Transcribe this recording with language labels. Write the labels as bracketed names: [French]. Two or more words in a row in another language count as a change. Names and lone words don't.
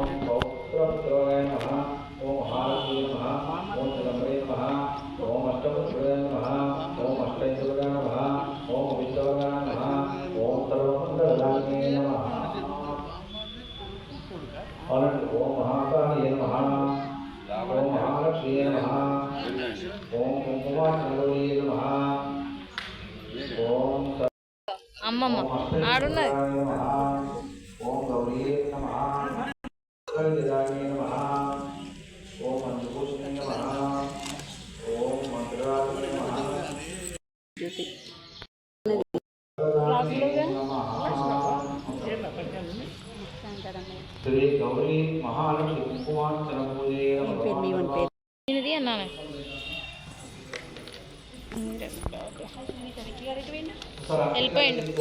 [Sanskrit] पौत्रपुत्राय नमः ओम महालक्ष्मी नमः ओम जगदम्बे नमः ओम अष्टपुत्राय नमः ओम अष्टैश्वर्याय नमः ओम विश्ववर्णाय नमः ओम सर्वमंगलाय नमः ओम महाकाली नमः ओम महालक्ष्मी नमः ओम कुंकुमार्चनवे नमः ओम [Telugu] అమ్మమ్మ ఆడున్నది [Sanskrit] ओम गौरी नमः कल्याणी नमः ओम मंजुभूषणे नमः ओम मंत्रालय नमः श्री गौरी महालक्ष्मी कुंकुमार्चन पूजे [Telugu] ఇది అన్నాను వెళ్ళిపోయింది